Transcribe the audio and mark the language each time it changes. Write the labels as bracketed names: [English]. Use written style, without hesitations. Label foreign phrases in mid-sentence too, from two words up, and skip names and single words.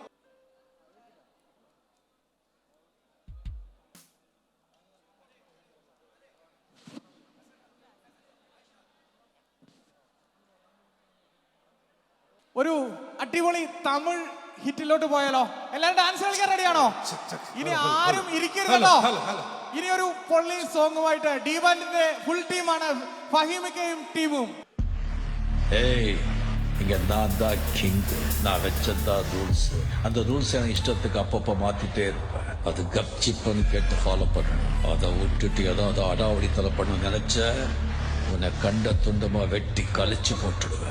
[Malayalam] ഒരു അടിപൊളി തമിഴ് ഹിറ്റിലോട്ട് പോയാലോ? എല്ലാവരും ഡാൻസ് കളിക്കാൻ റെഡിയാണോ? ഇനി ആരും ഇരിക്കരുതല്ലോ. ഇനി ഒരു പൊള്ളി സോങ്ങുമായിട്ട് ഡി ബാൻഡിന്റെ ഫുൾ ടീമാണ്, ഫഹീമിക്കയും ടീമും. [Tamil] ஏய் இங்க நான் தான் கிங், நான் வச்சதான் ரூல்ஸ். அந்த ரூல்ஸ் எனக்கு இஷ்டத்துக்கு அப்பப்போ மாத்திட்டே இருப்பேன். அது கப்சிப்புன்னு கேட்டு ஃபாலோ பண்ணணும். அதை விட்டுட்டு ஏதாவது அடாவடித்தலை பண்ண நினைச்ச உன்னை கண்ட துண்டமா வெட்டி கழிச்சு போட்டுடுவேன்.